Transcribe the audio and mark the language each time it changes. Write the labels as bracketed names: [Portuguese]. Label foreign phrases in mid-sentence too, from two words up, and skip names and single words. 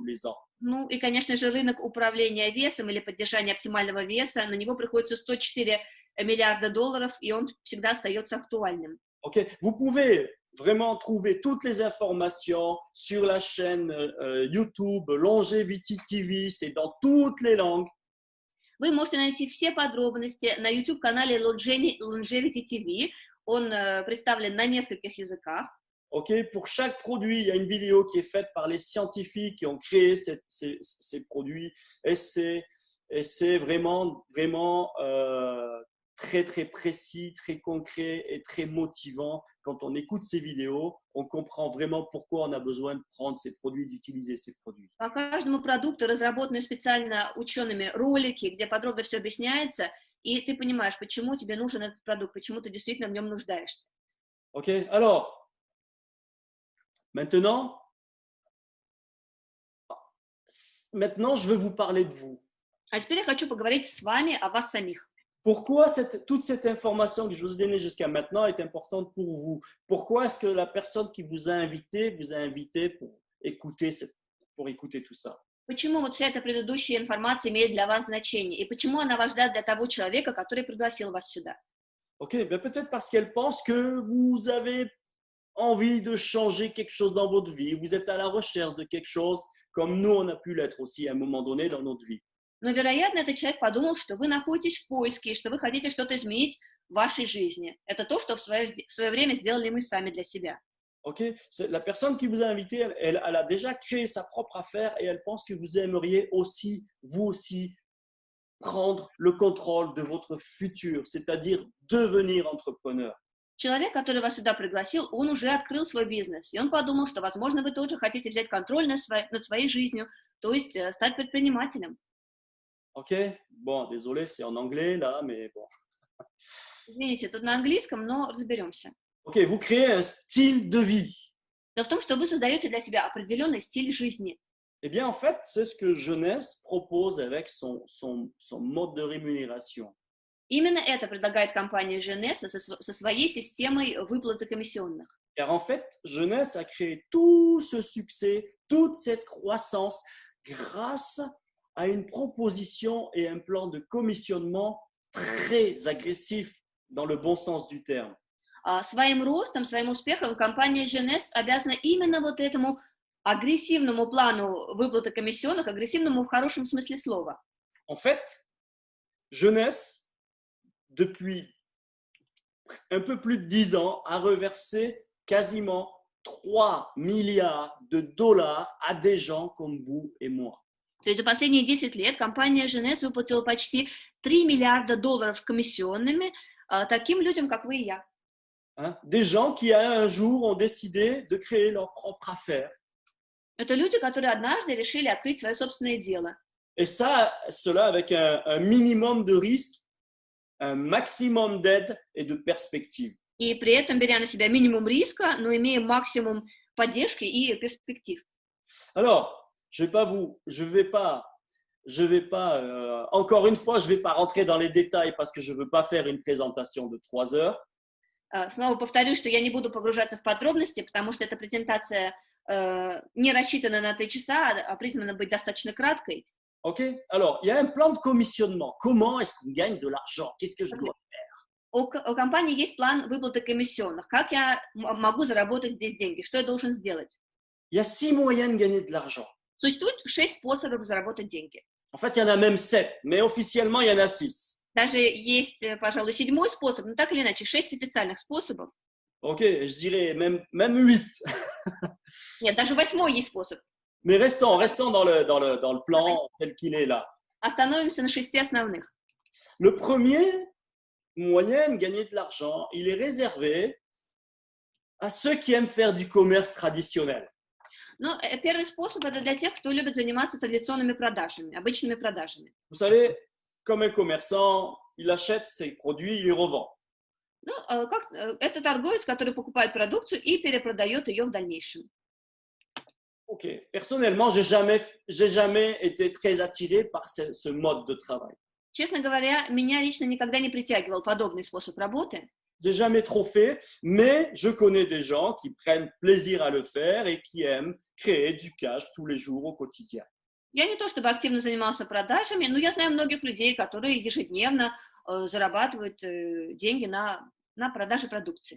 [Russian] Ну и, конечно же, рынок управления весом или поддержания оптимального веса, на него приходится 104 миллиарда долларов, и он всегда остается актуальным. [French] Okay. Vous pouvez vraiment trouver toutes les informations sur la chaîne YouTube Longevity TV, c'est dans toutes les langues. [Russian] Вы можете найти все подробности на YouTube-канале Longevity TV. Он представлен на нескольких языках. [French] Okay. Pour chaque produit, il y a une vidéo qui est faite par les scientifiques qui ont créé ces produits. Et c'est vraiment très précis, très concret et très motivant. Quand on écoute ces vidéos, on comprend vraiment pourquoi on a besoin de prendre ces produits, d'utiliser ces produits. [Russian] По каждому продукту разработаны специально учеными ролики, где подробно все объясняется, и ты понимаешь, почему тебе нужен этот продукт, почему ты действительно в нем нуждаешься. [French] Ok, alors, maintenant, je veux vous parler de vous. [Russian] А теперь я хочу поговорить с вами о вас самих. [French] Pourquoi toute cette information que je vous ai donnée jusqu'à maintenant est importante pour vous? Pourquoi est-ce que la personne qui vous a invité pour écouter tout ça? [Russian] Почему вот вся эта предыдущая информация имеет для вас значение? И почему она важна для того человека, который пригласил вас сюда? [French] Ok, ben peut-être parce qu'elle pense que vous avez envie de changer quelque chose dans votre vie. Vous êtes à la recherche de quelque chose comme nous, on a pu l'être aussi à un moment donné dans notre vie. [Russian] Но, вероятно, этот человек подумал, что вы находитесь в поиске, что вы хотите что-то изменить в вашей жизни. Это то, что в свое время сделали мы сами для себя. [French] Ok? La personne qui vous a invité, elle a déjà créé sa propre affaire et elle pense que vous aimeriez aussi, vous aussi, prendre le contrôle de votre futur, c'est-à-dire devenir entrepreneur. [Russian] Человек, который вас сюда пригласил, он уже открыл свой бизнес, и он подумал, что, возможно, вы тоже хотите взять контроль над своей жизнью, то есть стать предпринимателем. [French] Ok? Bon, désolé, c'est en anglais là, mais bon. [Russian] Извините, тут на английском, но разберемся. [French] Ok, vous créez un style de vie. [Russian] Но в том, что вы создаете для себя определенный стиль жизни. [French] Eh bien, en fait, c'est ce que Jeunesse propose avec son mode de rémunération. [Russian] Именно это предлагает компания Женеса со своей системой выплаты комиссионных. [French] Car en fait, Jeunesse a créé tout ce succès, toute cette croissance grâce à une proposition et un plan de commissionnement très agressif dans le bon sens du terme. [Russian] Своим ростом, своим успехом компания Женес обязана именно вот этому агрессивному плану выплаты комиссионных, агрессивному в хорошем смысле слова. [French] En fait, Jeunesse, depuis un peu plus de 10 ans, a reversé quasiment 3 milliards de dollars à des gens comme vous et moi. [Russian] То есть за последние 10 лет компания Женес выплатила почти 3 миллиарда долларов комиссионными таким людям, как вы и я. [French] Des gens qui un jour ont décidé de créer leur propre affaire. [Russian] Это люди, которые однажды решили открыть свое собственное дело. [French] Et ça, cela avec un minimum de risque, un maximum d'aide et de perspective. [Russian] И при этом беря на себя минимум риска, но имея максимум поддержки и перспектив. [French] Alors, je vais pas, encore une fois, je vais pas rentrer dans les détails parce que je veux pas faire une présentation de 3 heures. [Russian] Снова повторюсь, что я не буду погружаться в подробности, потому что эта презентация не рассчитана на 3 часа, а призвана быть достаточно краткой. [French] Ok. Alors, il y a un plan de commissionnement. Comment est-ce qu'on gagne de l'argent? Qu'est-ce que je dois faire? [Russian] У компании есть план выплаты комиссионных. Как я могу заработать здесь деньги? Что я должен сделать? [French] Il y a 6 moyens de gagner de l'argent. [Russian] Существует 6 способов заработать деньги. [French] En fait, il y en a même 7, mais officiellement, il y en a 6. [Russian] Даже есть, пожалуй, 7-й способ, но так или иначе, 6 официальных способов. [French] Ok, je dirais même 8. [Russian] Нет, даже 8-й есть способ. [French] Mais restons dans le plan tel qu'il est là. [Russian] Остановимся на 6 основных. [French] Le premier moyen de gagner de l'argent, il est réservé à ceux qui aiment faire du commerce traditionnel. [Russian] Ну, первый способ – это для тех, кто любит заниматься традиционными продажами, обычными продажами. [French] Vous savez, comme un commerçant, il achète ses produits, il les revend. [Russian] Ну, это торговец, который покупает продукцию и перепродает ее в дальнейшем. [French] Ok. Personnellement, j'ai jamais été très attiré par ce mode de travail. [Russian] Честно говоря, меня лично никогда не притягивал подобный способ работы. [French] J'ai jamais trop fait, mais je connais des gens qui prennent plaisir à le faire et qui aiment créer du cash tous les jours au quotidien. [Russian] Я не то чтобы активно занимался продажами, но я знаю многих людей, которые ежедневно зарабатывают деньги на продаже продукции.